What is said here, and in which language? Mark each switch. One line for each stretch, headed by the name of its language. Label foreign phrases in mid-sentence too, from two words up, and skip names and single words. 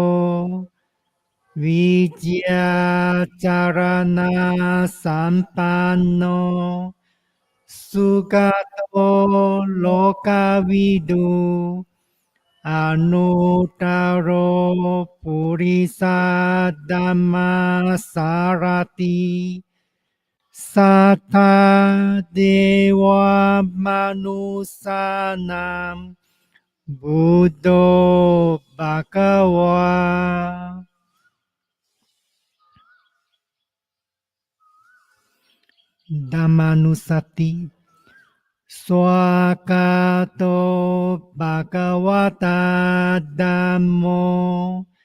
Pali: วิจยาจารณะสัมปันโนสุขโตโลกวิดูอนุตตโรปุริสธัมมาสารติส Sattha dewa manusanam Buddho Bhagava Dhammanusati Swakato Bhagavata Dhammo